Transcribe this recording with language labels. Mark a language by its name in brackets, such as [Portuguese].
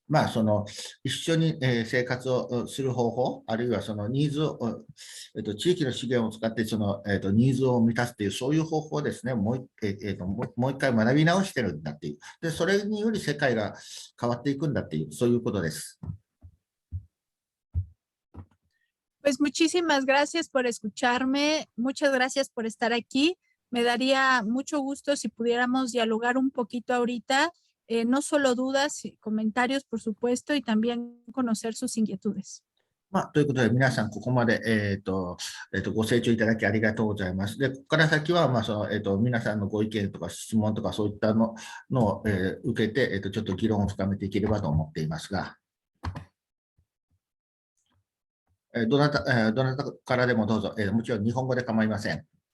[Japanese] その一緒に生活をする方法、あるいはそのニーズを、地域の資源を使ってそのニーズを満たすという、そういう方法をですね、もう一回学び直してるんだっていう。で、それにより世界が変わっていくんだっていう、そういうことです。 [Spanish] Pues muchísimas gracias por escucharme, muchas gracias por estar aquí. Me daría mucho gusto si pudiéramos dialogar un poquito ahorita. No solo dudas, comentarios, por supuesto, y también conocer sus inquietudes. [Japanese] ということで、皆さん、ここまで、ご清聴いただきありがとうございます。で、ここから先は、皆さんのご意見とか質問とか、そういったのを、受けて、ちょっと議論を深めていければと思っていますが、どなたからでもどうぞ、もちろん日本語で構いません。